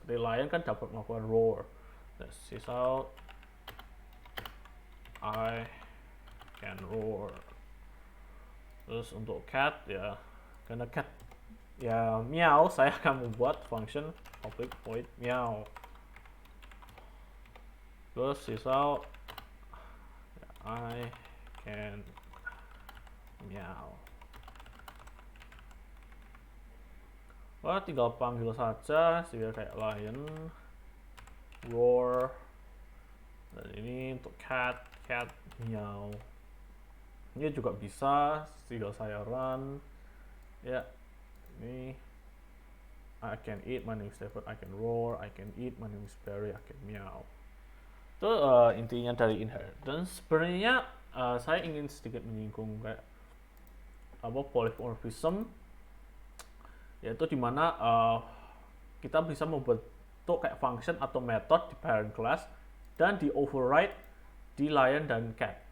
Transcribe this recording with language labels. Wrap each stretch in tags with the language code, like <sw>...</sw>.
<id>Seperti lion kan dapat melakukan roar, sisal</id> <en>I can roar.</en> <id>Terus untuk cat ya, karena cat ya meow, saya akan membuat function public void meow. Terus sisal ya,</id> <en>I can meow.</en> <id>Wah, tinggal panggil saja sehingga kayak lion roar, dan ini untuk cat meow. Ini juga bisa, tinggal saya run ya.</id> <en>Ini I can eat, my name is David, I can roar, I can eat, my name is Barry, I can meow.</en> <id>Itu intinya dari inheritance. Sebenarnya saya ingin sedikit menyinggung kayak polymorphism, yaitu dimana kita bisa membentuk kayak function atau method di parent class dan di override di lion dan cat.</id>